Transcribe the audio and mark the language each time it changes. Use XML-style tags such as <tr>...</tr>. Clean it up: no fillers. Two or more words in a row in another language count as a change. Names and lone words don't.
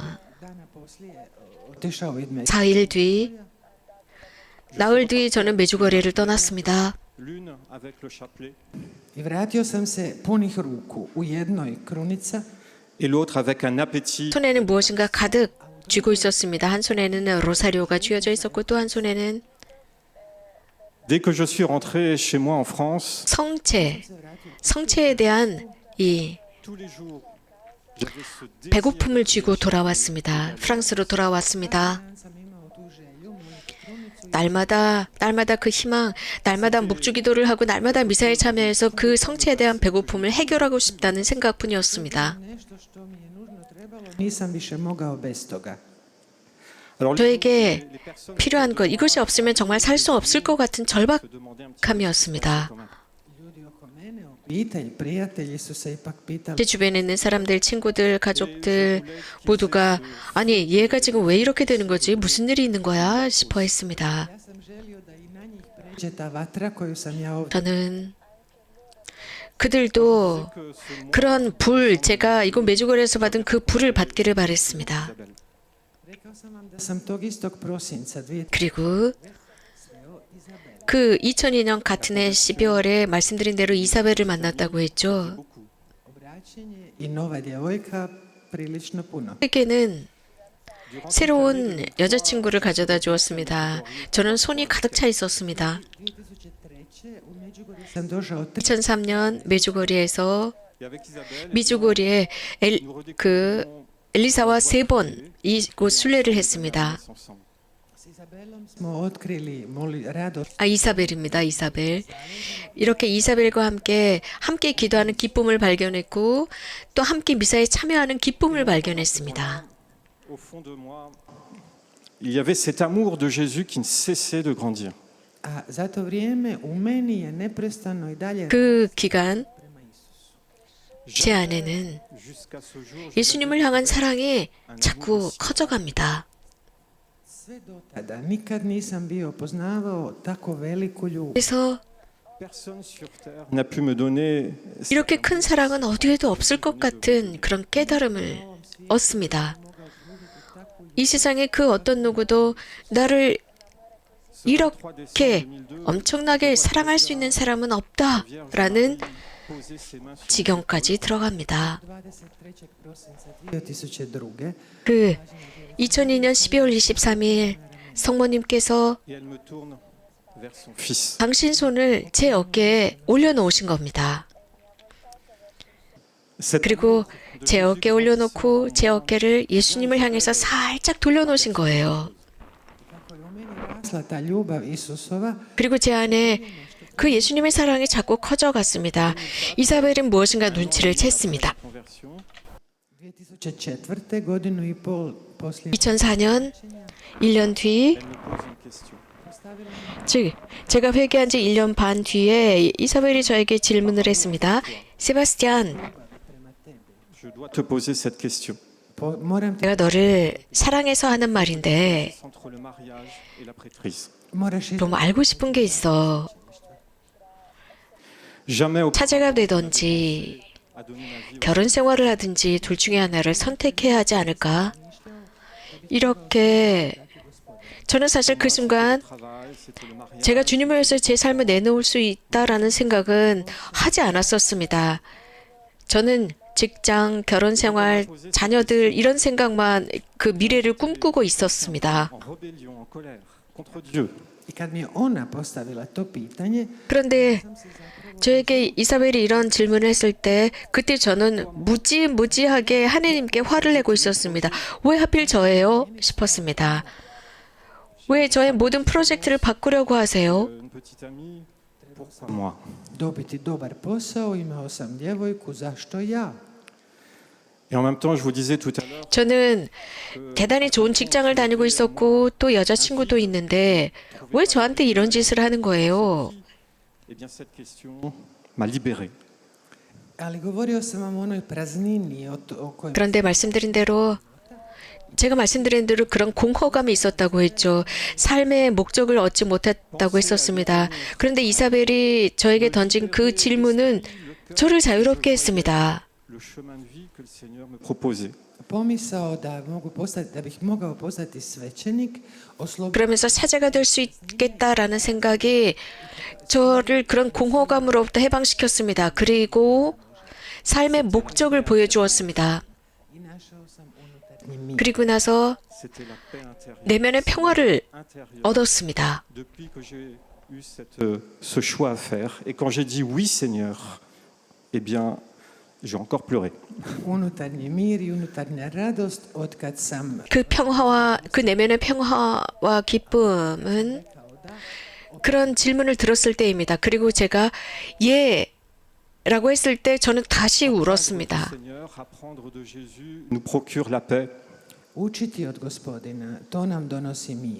<hr>Dana poslije otišao vid me.</hr> <ko>4일 뒤 나흘 뒤 저는 메주거리를 떠났습니다.</ko> <fr>L'une avec le chapelet</fr> <hr>I vratio sam se punih ruku, u jednoj krunica,</hr> <fr>et l'autre avec un appétit.</fr> <ko>손에는 무엇인가 가득 쥐고 있었습니다. 한 손에는 로사리오가 쥐어져 있었고 또 한 손에는</ko> <fr>Dès que je suis rentré chez moi en France,</fr> <ko>성체에 대한 이</ko> <fr>tous les jours, j'avais ce désir</fr> <ko>배고픔을 쥐고 돌아왔습니다. 프랑스로 돌아왔습니다.</ko> <hr>sam imao tu želju moliti krunicu</hr> <ko>날마다 그 희망, 날마다 묵주기도를 하고 날마다 미사에 참여해서 그 성체에 대한 배고픔을 해결하고 싶다는 생각뿐이었습니다.</ko> <hr>nešto što mi je nužno trebalo. Nisam više mogao bez toga.</hr> <fr>Alors,</fr> <ko>저에게</ko> <fr>les personnes</fr> <ko>필요한 것, 이것이 없으면 정말 살 수 없을 것 같은</ko> <fr>se demandaient un petit</fr> <ko>절박함이었습니다.</ko> <fr>peu</fr> <hr>Ljudi oko mene, obitelj, prijatelji su se ipak pitali</hr> <ko>제 주변에 있는 사람들, 친구들, 가족들 모두가 아니 얘가 지금 왜 이렇게 되는 거지? 무슨 일이 있는 거야? 싶어 했습니다.</ko> <hr>ja sam želio da i na njih pređe ta vatra koju sam ja ovdje.</hr> <ko>저는 그들도</ko> <fr>que ce mois</fr> <ko>그런 불, 제가 이곳 메주거리에서 받은 그 불을 받기를 바랬습니다.</ko> <fr>Isabelle.</fr> <hr>Rekao sam vam da sam tog istog prosinca</hr> <ko>그리고 그 2002년 같은 해 12월에 말씀드린 대로 이사벨을 만났다고 했죠.</ko> <fr>Beaucoup.</fr> <hr>obraćenje i nova djevojka prilično puno.</hr> <ko>에게는 새로운 여자친구를 가져다 주었습니다. 저는 손이 가득 차 있었습니다. 2003.</ko> <hr>u Međugorju sam došao</hr> <ko>2003년 메주거리에서</ko> <fr>Et avec Isabelle,</fr> <ko>미주거리에</ko> <fr>nous</fr> <ko>그</ko> <fr>redécouvrons</fr> <ko>엘리사와 3번 이곳 순례를 했습니다.</ko> <fr>ensemble.</fr> <hr>s Izabelom smo otkrili radost</hr> <ko>이사벨입니다. 이사벨. 이렇게 이사벨과 함께 기도하는 기쁨을 발견했고 또 함께 미사에 참여하는 기쁨을 발견했습니다.</ko> <fr>Au fond de moi, il y avait cet amour de Jésus qui ne cessait de grandir.</fr> <hr>a za to vrijeme u meni je neprestano i dalje</hr> <ko>그 기간</ko> <hr>prema Isusu.</hr> <ko>제 안에는</ko> <fr>Jusqu'à ce jour,</fr> <ko>예수님을 향한 사랑이 자꾸 커져갑니다.</ko> <hr>Sve do tada nikad nisam bio poznavao tako veliku ljubav.</hr> <ko>그래서</ko> <fr>personne sur terre n'a pu me donner</fr> <ko>이렇게 큰 사랑은 어디에도 없을 것 같은 그런 깨달음을 얻습니다. 이 세상에 그 어떤 누구도 나를 이렇게 엄청나게 사랑할 수 있는 사람은 없다라는</ko> <fr>poser ses mains sur</fr> <ko>지경까지 들어갑니다.</ko> <hr>23. prosinca 2002.</hr> <ko>그 2002년 12월 23일 성모님께서</ko> <fr>et elle me tourne vers son fils.</fr> <ko>당신 손을 제 어깨에 올려놓으신 겁니다.</ko> <fr>Cet</fr> <ko>그리고 제 어깨에 올려놓고 제 어깨를 예수님을 향해서 살짝 돌려놓으신 거예요.</ko> <hr>Kako je u meni rasla ta ljubav Isusova,</hr> <ko>그리고 제 안에 그 예수님의 사랑이 자꾸 커져갔습니다. 이사벨은 무엇인가 눈치를 챘습니다.</ko> <fr>conversion, 2004.</fr> <hr>godinu i pol poslije</hr> <ko>2004년 1년 뒤,</ko> <fr>elle me pose une question.</fr> <ko>즉 제가 회개한 지 1년 반 뒤에 이사벨이 저에게 질문을 했습니다. 세바스티안,</ko> <fr>Je dois te poser cette question.</fr> <hr>moram te,</hr> <ko>내가 너를 사랑해서 하는 말인데</ko> <fr>Entre le mariage et la prêtrise.</fr> <hr>moraš</hr> <ko>좀 알고 싶은 게 있어.</ko> <fr>Jamais au</fr> <ko>차제가 되든지</ko> <fr>à donner ma vie</fr> <ko>결혼 생활을 하든지 둘 중에 하나를 선택해야 하지 않을까? 이렇게 저는 사실 그 순간</ko> <fr>au travail, c'était le mariage.</fr> <ko>제가 주님을 위해서 제 삶을 내놓을 수 있다라는 생각은 하지 않았었습니다. 저는 직장, 결혼 생활, 자녀들 이런 생각만 그 미래를 꿈꾸고 있었습니다.</ko> <fr>En rébellion, en colère contre Dieu.</fr> <hr>I kad mi je ona postavila to pitanje,</hr> <ko>그런데 저에게 이사벨이 이런 질문을 했을 때 그때 저는 무지무지하게 하나님께 화를 내고 있었습니다. 왜 하필 저예요? 싶었습니다. 왜 저의 모든 프로젝트를 바꾸려고 하세요?</ko> <fr>Une petite amie, pourquoi moi?</fr> <hr>dobiti dobar posao, imao sam djevojku, zašto ja?</hr> <fr>Et en même temps, je vous disais tout à l'heure,</fr> <ko>저는 대단히 좋은 직장을 다니고 있었고 또 여자친구도 있는데 왜 저한테 이런 짓을 하는 거예요?</ko> <fr>eh bien cette question m'a libéré.</fr> <hr>Ali govorio sam vam o onoj praznini o kojoj</hr> <ko>그런데 제가 말씀드린 대로 그런 공허감이 있었다고 했죠. 삶의 목적을 얻지 못했다고 했었습니다. 그런데 이사벨이 저에게 던진 그 질문은 저를 자유롭게 했습니다.</ko> <fr>le chemin de vie que le Seigneur me proposait.</fr> <hr>pomisao da bih mogao postati svećenik,</hr> <ko>그러면서 사제가 될 수 있겠다라는 생각이 저를 그런 공허감으로부터 해방시켰습니다. 그리고 삶의 목적을 보여주었습니다.</ko> <hr>i našao sam unutarnji mir.</hr> <ko>그리고 나서</ko> <fr>C'était la paix intérieure.</fr> <ko>내면의 평화를</ko> <fr>Intérieure.</fr> <ko>얻었습니다.</ko> <fr>Depuis que j'ai eu ce choix à faire, et quand j'ai dit oui Seigneur, eh bien, j'ai encore pleuré.</fr> <hr>Unutarnji mir i unutarnja radost od kad sam</hr> <ko>그 평화와 그 내면의 평화와 기쁨은 그런 질문을 들었을 때입니다. 그리고 제가 예라고 했을 때 저는 다시 울었습니다.</ko> <fr>Seigneur, apprendre de Jésus nous procure la paix.</fr> <hr>učiti od Gospodina, to nam donosi mir.</hr>